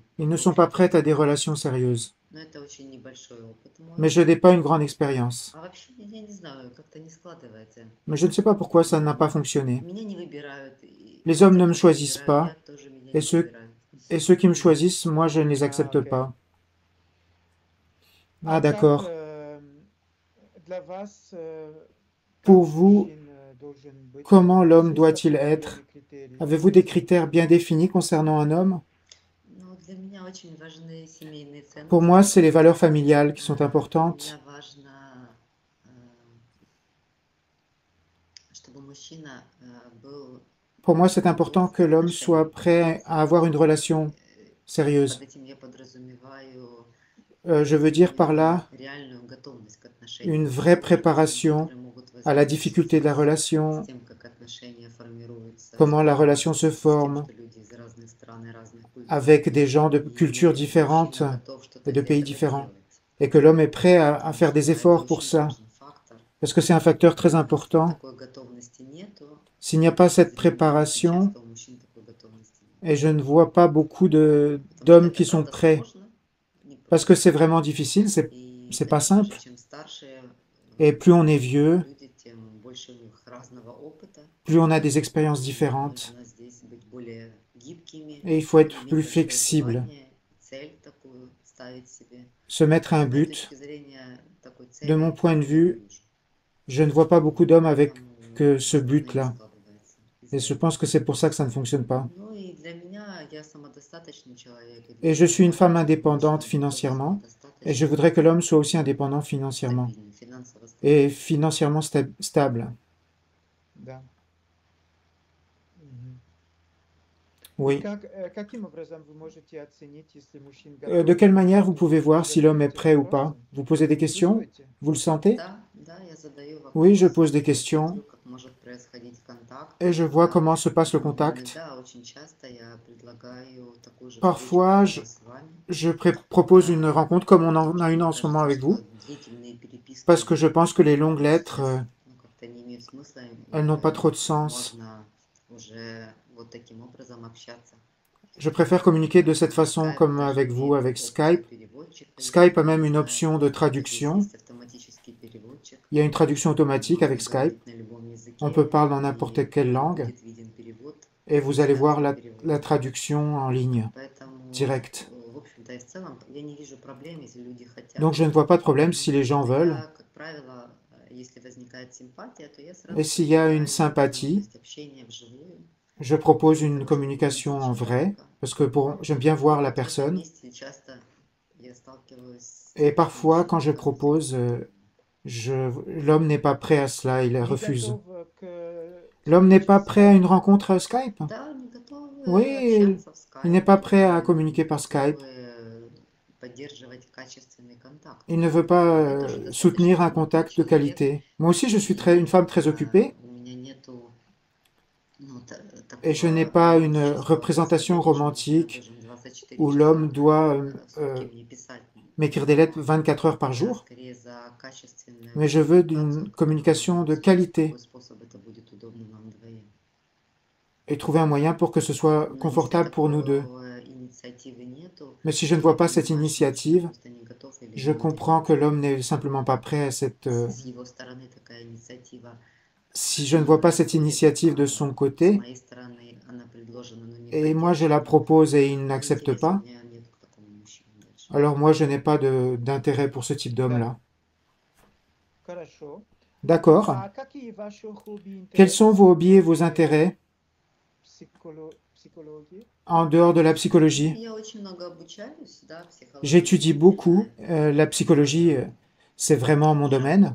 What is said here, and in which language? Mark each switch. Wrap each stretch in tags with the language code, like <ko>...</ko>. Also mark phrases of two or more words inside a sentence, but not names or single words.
<fr>Ils ne sont pas prêts à des relations sérieuses.</fr> <ru>Но это очень небольшой опыт мой.</ru> <fr>Mais je n'ai pas une grande expérience.</fr> <ru>А вообще, я не знаю, как-то не складывается.</ru> <fr>Mais je ne sais pas pourquoi ça n'a pas fonctionné.</fr> <ru>Меня не выбирают. И</ru> <fr>Les hommes ne me</fr> <ru>те, кого</ru> <fr>choisissent</fr> <ru>выбирают,</ru> <fr>pas,</fr> <ru>тоже меня</ru> <fr>et</fr> <ru>не</ru> <fr>ceux,</fr> <ru>выбирают.</ru> <fr>et ceux qui me choisissent, moi, je ne les accepte ok. pas.</fr> <ru>А</ru> <fr>Ah,</fr> <ru>как,</ru> <fr>d'accord.</fr> <ru>для вас,</ru> <fr>Pour</fr> <ru>как</ru> <fr>vous,</fr> <ru>мужчина должен быть?</ru> <fr>comment l'homme</fr> <ru>Есть</ru> <fr>doit-il</fr> <ru>определенные</ru> <fr>être?</fr> <ru>критерии?</ru> <fr>Avez-vous des critères bien définis concernant un homme?</fr> <ru>Ну, для меня очень важны семейные</ru> <fr>Pour</fr> <ru>ценности.</ru> <fr>moi, c'est les valeurs familiales qui sont</fr> <ru>Для</ru> <fr>importantes.</fr> <ru>меня важно, чтобы мужчина был</ru> <fr>Pour moi, c'est important</fr> <ru>готов</ru> <fr>que</fr> <ru>к</ru> <fr>l'homme soit</fr> <ru>отношениям.</ru> <fr>prêt à avoir une relation sérieuse.</fr> <ru>Под этим я подразумеваю</ru> <fr>Je veux dire par là</fr> <ru>реальную готовность к отношениям,</ru> <fr>une vraie</fr> <ru>трудности,</ru> <fr>préparation</fr> <ru>которые могут</ru> <fr>à la</fr> <ru>возникнуть</ru> <fr>difficulté de la</fr> <ru>с</ru> <fr>relation,</fr> <ru>тем, как отношения формируются,</ru> <fr>comment la relation se</fr> <ru>с тем,</ru> <fr>forme</fr> <ru>что люди из разных стран и разных культур,</ru> <fr>avec des gens de</fr> <ru>и</ru> <fr>cultures différentes</fr> <ru>мужчина готов что-то</ru> <fr>et de</fr> <ru>для</ru> <fr>pays</fr> <ru>этого</ru> <fr>différents,</fr> <ru>делать.</ru> <fr>et que l'homme est prêt à</fr> <ru>Потому</ru> <fr>faire des</fr> <ru>что это</ru> <fr>efforts pour</fr> <ru>очень</ru> <fr>ça,</fr> <ru>важный фактор.</ru> <fr>parce que c'est un facteur très important.</fr> <ru>Такой готовности нету.</ru> <fr>S'il n'y a pas cette</fr> <ru>Очень</ru> <fr>préparation,</fr> <ru>часто у мужчин такой готовности нет.</ru> <fr>et je ne vois pas beaucoup</fr> <ru>Потому что</ru> <fr>d'hommes</fr> <ru>это</ru> <fr>qui sont</fr> <ru>правда</ru> <fr>prêts,</fr> <ru>сложно,</ru> <fr>parce que c'est vraiment difficile,</fr> <ru>и</ru> <fr>c'est pas</fr> <ru>конечно же,</ru> <fr>simple,</fr> <ru>чем старше</ru> <fr>et plus on est vieux,</fr> <ru>люди, тем больше у них разного опыта.</ru> <fr>plus on a des expériences</fr> <ru>И</ru> <fr>différentes,</fr> <ru>нужно здесь быть более гибкими,</ru> <fr>et il faut être</fr> <ru>иметь</ru> <fr>plus</fr> <ru>большое</ru> <fr>flexible,</fr> <ru>желание, цель такую ставить себе.</ru> <fr>se mettre un</fr> <ru>С моей</ru> <fr>but.</fr> <ru>точки зрения, такой</ru> <fr>De</fr> <ru>цели</ru> <fr>mon point de</fr> <ru>я</ru> <fr>vue,</fr> <ru>не вижу.</ru> <fr>je ne vois pas beaucoup d'hommes avec</fr> <ru>Поэтому</ru> <fr>que ce</fr> <ru>у меня не</ru> <fr>but-là,</fr> <ru>складывается</ru> <fr>et</fr> <ru>из-за</ru> <fr>je</fr> <ru>этого.</ru> <fr>pense que c'est pour ça que ça ne fonctionne pas.</fr> <ru>Ну и для меня я самодостаточный человек, и</ru> <fr>Et</fr> <ru>для</ru> <fr>je suis une</fr> <ru>меня</ru> <fr>femme</fr> <ru>важно, чтобы</ru> <fr>indépendante</fr> <ru>мужчина был</ru> <fr>financièrement, et je</fr> <ru>самодостаточным,</ru> <fr>voudrais que l'homme soit aussi indépendant financièrement,</fr> <ru>стабильным, финансово</ru> <fr>et</fr> <ru>стабильным.</ru> <fr>financièrement stable.</fr> <ru>Да. Мгм. И</ru> <fr>Oui.</fr> <ru>каким образом вы можете оценить, если мужчина</ru> <fr>De</fr> <ru>готов</ru> <fr>quelle manière vous</fr> <ru>к</ru> <fr>pouvez voir si l'homme est</fr> <ru>задать эти</ru> <fr>prêt ou pas?</fr> <ru>вопросы?</ru> <fr>Vous posez des questions?</fr> <ru>Чувствуете?</ru> <fr>Vous le sentez?</fr> <ru>Да, да, я задаю</ru> <fr>Oui, je</fr> <ru>вопросы,</ru> <fr>pose des</fr> <ru>я</ru> <fr>questions,</fr> <ru>смотрю, как может происходить контакт.</ru> <fr>et je vois</fr> <ru>Иногда,</ru> <fr>comment se passe le contact.</fr> <ru>иногда очень часто я предлагаю такую же встречу,</ru> <fr>Parfois,</fr> <ru>как</ru> <fr>je,</fr> <ru>у нас с вами.</ru> <fr>je propose une rencontre comme on en a une en ce moment avec vous,</fr> <ru>Длительные переписки,</ru> <fr>parce que je pense que les longues lettres,</fr> <ru>ну, как-то не имеют смысла,</ru> <fr>elles n'ont pas trop de sens.</fr> <ru>можно уже вот таким образом общаться.</ru> <fr>Je préfère communiquer de cette façon Skype comme</fr> <ru>даже</ru> <fr>avec vous,</fr> <ru>имеет</ru> <fr>avec</fr> <ru>опцию</ru> <fr>Skype.</fr> <ru>переводчика,</ru> <fr>Skype a</fr> <ru>если</ru> <fr>même</fr> <ru>кто</ru> <fr>une</fr> <ru>не</ru> <fr>option</fr> <ru>знает.</ru> <fr>de</fr> <ru>Здесь</ru> <fr>traduction.</fr> <ru>есть автоматический переводчик.</ru> <fr>Il y a une traduction automatique avec</fr> <ru>Можно</ru> <fr>Skype.</fr> <ru>говорить на любом языке,</ru> <fr>On peut parler dans</fr> <ru>и</ru> <fr>n'importe quelle langue,</fr> <ru>будет виден перевод,</ru> <fr>et vous allez voir</fr> <ru>инстанция</ru> <fr>la</fr> <ru>перевода.</ru> <fr>traduction en ligne,</fr> <ru>Поэтому,</ru> <fr>direct.</fr> <ru>в общем-то, и в целом я не вижу проблем, если люди хотят.</ru> <fr>Donc je ne vois pas de problème si les gens veulent.</fr> <ru>Я, как правило, если возникает симпатия, то я сразу</ru> <fr>Et s'il y a une</fr> <ru>предлагаю</ru> <fr>sympathie,</fr> <ru>возможность общения вживую.</ru> <fr>je propose une</fr> <ru>Потому что это</ru> <fr>communication en</fr> <ru>очень</ru> <fr>vrai,</fr> <ru>легко.</ru> <fr>parce que j'aime bien voir la</fr> <ru>В этом</ru> <fr>personne.</fr> <ru>месте часто я сталкиваюсь с</ru> <fr>Et</fr> <ru>такими</ru> <fr>parfois, quand je</fr> <ru>мужчинами,</ru> <fr>propose, l'homme n'est pas prêt à cela, il</fr> <ru>Не</ru> <fr>refuse.</fr> <ru>готов к</ru> <fr>L'homme n'est</fr> <ru>встрече</ru> <fr>pas</fr> <ru>в</ru> <fr>prêt à une</fr> <ru>Skype?</ru> <fr>rencontre Skype?</fr> <ru>да, не готовы</ru> <fr>Oui,</fr> <ru>общаться в</ru> <fr>il n'est</fr> <ru>Skype,</ru> <fr>pas prêt à</fr> <ru>не</ru> <fr>communiquer par Skype.</fr> <ru>готовы поддерживать качественный контакт.</ru> <fr>Il ne veut pas</fr> <ru>Мне тоже достаточно</ru> <fr>soutenir un</fr> <ru>занятый</ru> <fr>contact de</fr> <ru>человек,</ru> <fr>qualité. Moi aussi, je suis une femme très occupée,</fr> <ru>у меня нету ну,</ru> <fr>et je n'ai</fr> <ru>такого</ru> <fr>pas une</fr> <ru>романтического</ru> <fr>représentation</fr> <ru>происхождения, что мужчина</ru> <fr>romantique</fr> <ru>должен 24</ru> <fr>où</fr> <ru>часа</ru> <fr>l'homme doit</fr> <ru>в сутки мне писать.</ru> <fr>m'écrire des lettres 24 heures par</fr> <ru>Я</ru> <fr>jour,</fr> <ru>скорее за качественную</ru> <fr>mais je veux</fr> <ru>коммуникацию,</ru> <fr>une communication de</fr> <ru>какой</ru> <fr>qualité</fr> <ru>способ это будет удобно нам двоим.</ru> <fr>et trouver un moyen pour que ce soit</fr> <ru>Но если</ru> <fr>confortable pour nous deux.</fr> <ru>такой инициативы нету,</ru> <fr>Mais si je ne</fr> <ru>я</ru> <fr>vois pas cette</fr> <ru>понимаю, что мужчина</ru> <fr>initiative,</fr> <ru>просто не готов или</ru> <fr>je</fr> <ru>ему это</ru> <fr>comprends que l'homme n'est simplement pas prêt à cette...</fr> <ru>с его стороны такая инициатива</ru> <fr>Si je ne vois pas cette initiative de son</fr> <ru>с</ru> <fr>côté,</fr> <ru>моей стороны она предложена, но не</ru> <fr>et moi je la</fr> <ru>поддержана,</ru> <fr>propose et il</fr> <ru>то</ru> <fr>n'accepte</fr> <ru>интереса у</ru> <fr>pas,</fr> <ru>меня нет к такому мужчине дальше.</ru> <fr>alors moi je n'ai pas d'intérêt pour ce type</fr> <ru>Да.</ru> <fr>d'homme-là.</fr> <ru>Хорошо.</ru> <fr>D'accord.</fr> <ru>А какие ваши хобби,</ru> <fr>Quels sont vos hobbies et vos</fr> <ru>интересы</ru> <fr>intérêts</fr> <ru>психологии?</ru> <fr>en dehors de la psychologie?</fr> <ru>Я очень много обучаюсь, да, психологии.</ru> <fr>J'étudie beaucoup. La psychologie, c'est vraiment mon domaine.</fr>